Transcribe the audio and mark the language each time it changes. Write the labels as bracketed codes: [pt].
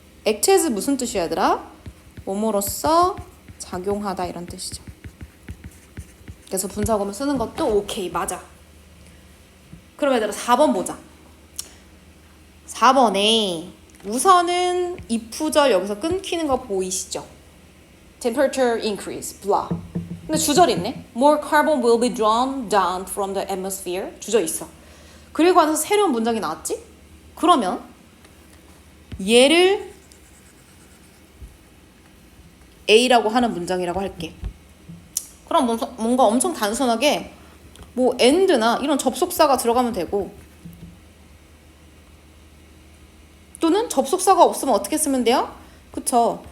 [ko] act as 무슨 뜻이야 얘들아? 뭐뭐로써 작용하다 이런 뜻이죠. 그래서 분사구문 쓰는 것도 오케이 맞아. 그럼 얘들아 4번 보자. 4번에 우선은 if절 여기서 끊기는 거 보이시죠? [en] temperature increase, blah. [ko] 근데 주절 있네. [en] More carbon will be drawn down from the atmosphere. [ko] 주절 있어. 그리고 나서 새로운 문장이 나왔지? 그러면 얘를 A라고 하는 문장이라고 할게. 그럼 뭔가 엄청 단순하게 뭐 and나 이런 접속사가 들어가면 되고 또는 접속사가 없으면 어떻게 쓰면 돼요? 그쵸.